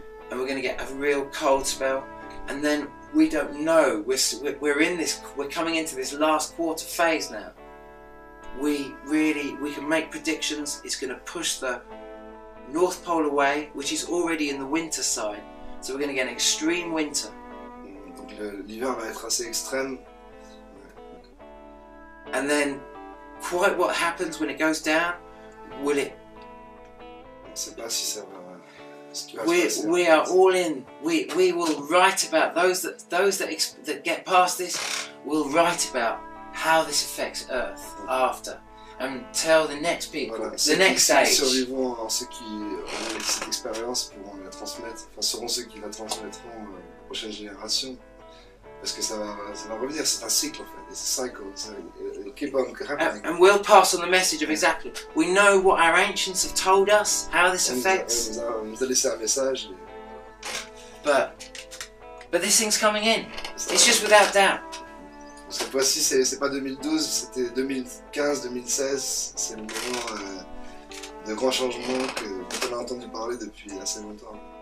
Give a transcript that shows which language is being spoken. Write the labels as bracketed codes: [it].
[en] And we're going to get a real cold spell, and then we don't know. We're coming into this last quarter phase now. We can make predictions. It's going to push the North Pole away, which is already in the winter side. So we're going to get an extreme winter. [fr] Donc l'hiver va être assez extrême. [en] And then, quite what happens when it goes down? Will it? [fr] On ne sait pas si ça va. [en] We are all in. We will write about those that get past this. Will write about how this affects Earth after, and tell the next people, the next age. [fr] Ceux qui ont cette expérience pourront la transmettre. Enfin, seront ceux qui la transmettront aux prochaines générations. Parce que ça va revenir. C'est un cycle en fait. [en] It's a cycle. So it'll keep on happening. And we'll pass on the message of exactly. We know what our ancients have told us, how this affects. [fr] On nous a laissé un message. [en] But this thing's coming in. It's just without doubt. [fr] Cette fois-ci, c'est pas 2012, c'était 2015, 2016. C'est le moment de grands changements dont on a entendu parler depuis assez longtemps.